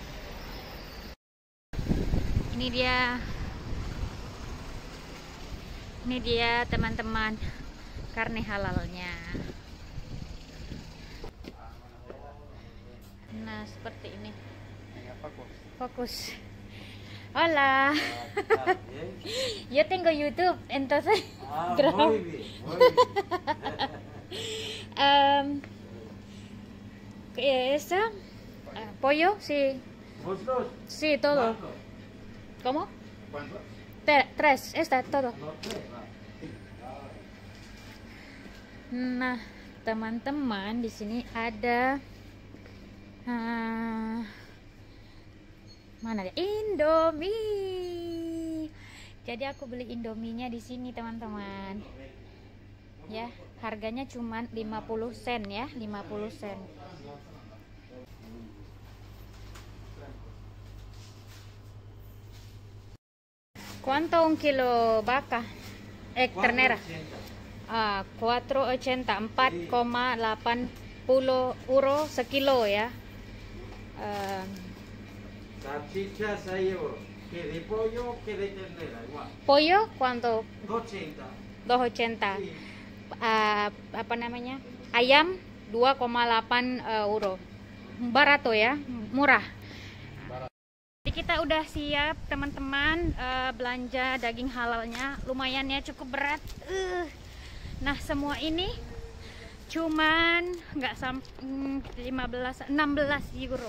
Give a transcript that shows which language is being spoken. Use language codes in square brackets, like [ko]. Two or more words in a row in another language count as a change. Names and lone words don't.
[id] Ini dia teman-teman, karne halalnya. Nah seperti ini. Fokus. [es] Hola. Yo tengo YouTube, entonces grabo. Esa pollo, sí. Sí, todo. ¿Cómo? Tres, está todo. [id] Nah, teman-teman, di sini ada mana ya? Indomie. Jadi aku beli Indominya di sini teman-teman. Ya, harganya cuma 50 sen ya, 50 sen. [es] ¿Cuánto un kilo vaca? [id] Ternera. 4.80, 4,80 euro sekilo ya. [es] Salchicha 6 euros. Que de pollo, que de ternera, igual. Pollo, ¿cuánto? 2,80. 2.80. Sí. [id] Apa namanya? Ayam 2,8 euro. Barato ya, murah. Jadi kita udah siap teman-teman, belanja daging halalnya. Lumayan ya, cukup berat. Nah semua ini cuman nggak sampai 16 euro.